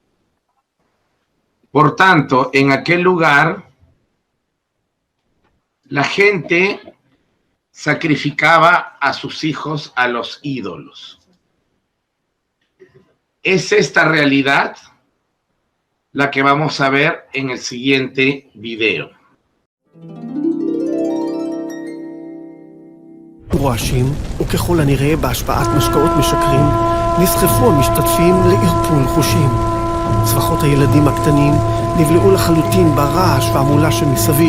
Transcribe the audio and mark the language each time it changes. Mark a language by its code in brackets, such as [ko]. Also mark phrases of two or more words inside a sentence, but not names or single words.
[es] Por tanto, en aquel lugar, la gente sacrificaba a sus hijos a los ídolos. Es esta realidad la que vamos a ver en el siguiente video. [he] רועשים, וככל הנראה בהשפעת משקאות משכרים, נסחפו המשתתפים לערפול חושים. צווחות הילדים הקטנים נבלעו לחלוטין ברעש והמולה שמסביב.